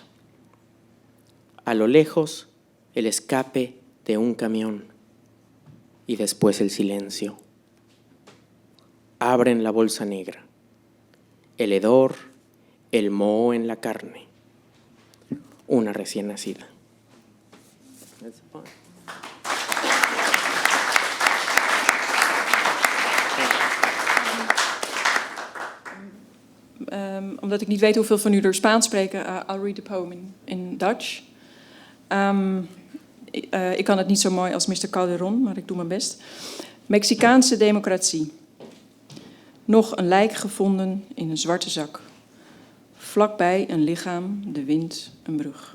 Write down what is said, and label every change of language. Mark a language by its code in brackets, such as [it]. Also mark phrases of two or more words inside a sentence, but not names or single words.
[es] A lo lejos, el escape de un camión y después el silencio. Abren la bolsa negra. El hedor, el moho en la carne. Una recién nacida. [nl] Omdat ik niet weet hoeveel van u er Spaans spreken, [en] I'll read the poem in Dutch. [nl] Ik kan het niet zo mooi als Mr. Calderón, maar ik doe mijn best. Mexicaanse democratie. Nog een lijk gevonden in een zwarte zak. Vlakbij een lichaam, de wind, een brug.